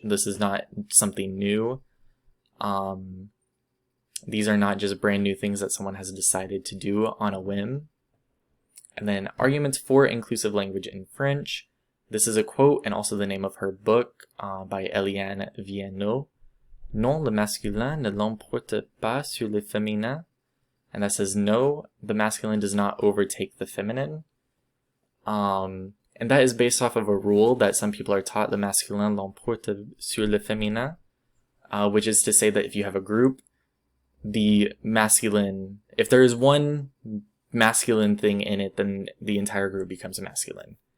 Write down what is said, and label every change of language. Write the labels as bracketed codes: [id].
[en] This is not something new. These are not just brand new things that someone has decided to do on a whim. And then arguments for inclusive language in French. This is a quote and also the name of her book by Eliane Viennot. [fr] Non, le masculin ne l'emporte pas sur le féminin. [en] And that says, no, the masculine does not overtake the feminine. And that is based off of a rule that some people are taught, [fr] le masculin l'emporte sur le féminin, [en] which is to say that if you have a group, the masculine, if there is one masculine thing in it, then the entire group becomes masculine.